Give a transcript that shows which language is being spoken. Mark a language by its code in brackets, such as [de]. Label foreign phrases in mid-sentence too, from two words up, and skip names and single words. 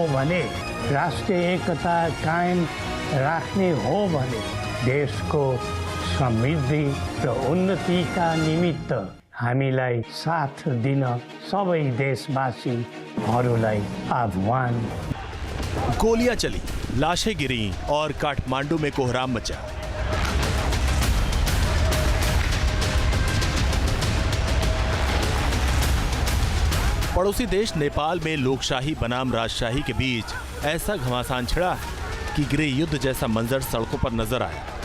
[ne] भने, राष्ट्रिय एकता कायम राख्ने हो भने देशको समृद्धि र उन्नतिका निमित्त हामीलाई साथ दिन सबै देशवासीहरूलाई आह्वान। [hi] गोलियां चली, लाशें गिरी और काठमांडू में कोहराम मचा। पड़ोसी देश नेपाल में लोकशाही बनाम राजशाही के बीच ऐसा घमासान छिड़ा है कि गृह युद्ध जैसा मंजर सड़कों पर नजर आया।